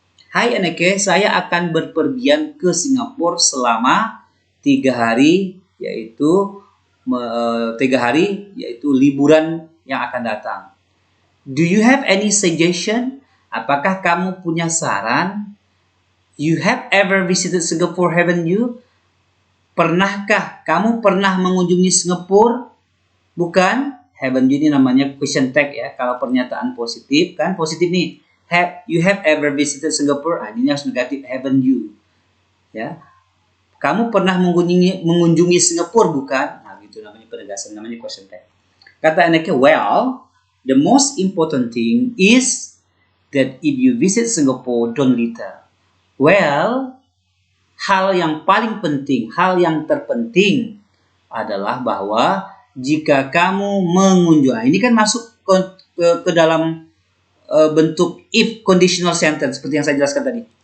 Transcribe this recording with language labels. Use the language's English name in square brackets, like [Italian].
[Indonesian] Hai Eneke, saya akan berpergian ke Singapura selama 3 hari, yaitu 3 hari, yaitu liburan yang akan datang. [English] Do you have any suggestion? [Indonesian] Apakah kamu punya saran? [English] You have ever visited Singapore, haven't you? [Indonesian] Pernahkah kamu pernah mengunjungi Singapura? Bukan? [English] Haven't you [Indonesian] ini namanya question tag ya. Kalau pernyataan positif kan positif nih. [English] You have ever visited Singapore? [Indonesian] Ini harus negatif. [English] Haven't you? [Indonesian] Ya. Kamu pernah mengunjungi Singapura bukan? Nah, gitu namanya penegasan, namanya question tag. [English] Kata Eneke, well, the most important thing is that if you visit Singapore, don't litter. [Indonesian] Well, hal yang paling penting, hal yang terpenting adalah bahwa jika kamu mengunjungi, ini kan masuk ke dalam bentuk if conditional sentence seperti yang saya jelaskan tadi.